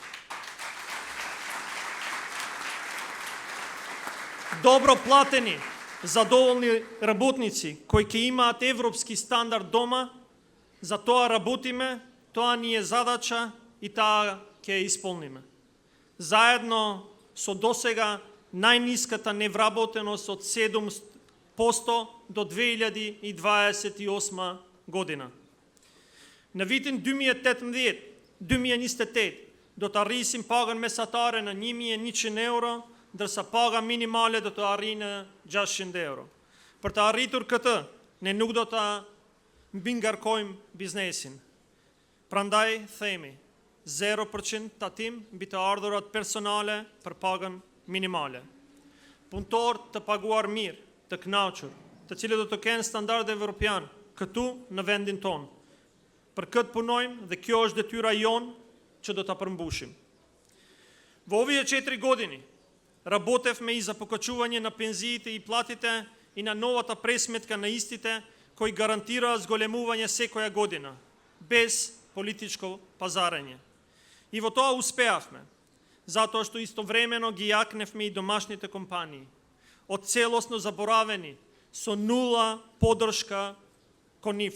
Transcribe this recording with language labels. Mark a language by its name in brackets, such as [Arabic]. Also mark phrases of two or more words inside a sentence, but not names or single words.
[Macedonian] Добро платени, задоволни работници кои ќе имаат европски стандард дома, за тоа работиме, тоа ни е задача и таа ќе ја исполниме. Заедно со досега најниската невработеност од 7% до 2028 година. На витин [Albanian] 2018 do të arrisim pagën mesatare në 1.100 euro, ndërsa paga minimale do të arrijë 600 euro. Për të arritur këtë, ne nuk do të mbingarkojmë biznesin. Prandaj themi 0% tatim mbi të ardhurat personale për pagën minimale. Punëtor të paguar mirë, të kënaqur, të cilët do të kenë standarde evropian këtu në vendin tonë. Për këtë punojmë dhe kjo është detyra jonë që do ta përmbushim. [Macedonian] Во овие 4 години работевме и за покачување на пензиите и платите и на новата пресметка на истите, кои гарантира зголемување секоја година, без политичко пазарење. И во тоа успеавме, затоа што истовремено ги јакневме и домашните компании, од целосно заборавени, со нула поддршка кон нив.